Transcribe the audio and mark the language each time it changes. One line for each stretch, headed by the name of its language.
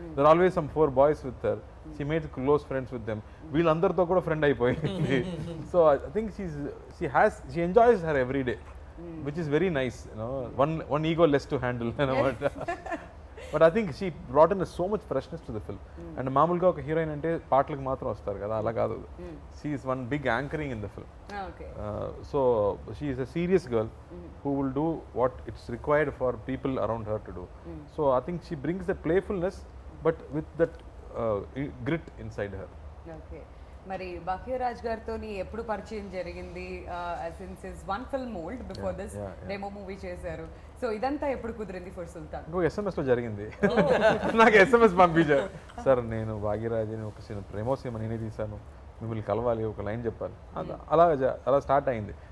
English: There are always some 4 boys with her. She made close friends with them.
Telugu: వీళ్ళందరితో కూడా friend అయిపోయింది.
English: So I think she enjoys her every day, which is very nice, you know. One ego less to handle, you know. But I think she brought in so much freshness to the film.
Telugu: And మామూలుగా ఒక heroine అంటే పాటలకు మాత్రం వస్తారు కదా, అలా కాదు.
English: She is one big anchoring in the film. So she is a serious girl who will do what it's required for people around her to do. So I think she brings that playfulness but with that grit inside her. Okay.
Telugu: మరి భాగ్యరాజ్ గారితో ఎప్పుడు పరిచయం జరిగింది?
English: since his one film old, before this demo movie
Telugu: చేశారు. So ఇదంతా ఎప్పుడు కుదిరింది for సుల్తాన్? ఇంకో SMS లో జరిగింది. నాకు SMS పంపించారు, సార్ నేను భాగ్యరాజ్ని ఒక ప్రేమో సినిమా నేనే తీశాను, మిమ్మల్ని కలవాలి, ఒక లైన్ చెప్పాలి. అలా స్టార్ట్ అయింది.